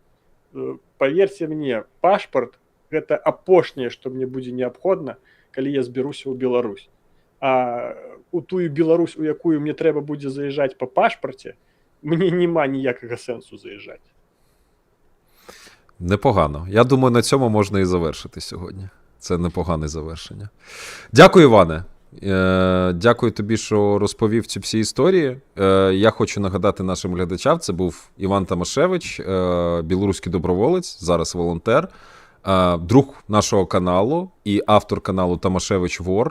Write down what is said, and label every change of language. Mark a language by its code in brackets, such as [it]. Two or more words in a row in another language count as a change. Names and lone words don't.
[be] Паверце мне, пашпарт – гэта апошняе, што мне будзе неабходна, калі я збяруся ў Беларусь. А у тую Беларусь, у якую мне трэба будзе заязджаць па пашпарце, мне нема ніякага сэнсу заязджаць. [uk] Непогано. Я думаю, на цьому можна і завершити сьогодні. Це непогане завершення. Дякую, Іване. Дякую тобі, що розповів ці всі історії. Я хочу нагадати нашим глядачам, це був Іван Тамашевич, білоруський доброволець, зараз волонтер, друг нашого каналу і автор каналу Тамашевич Вор.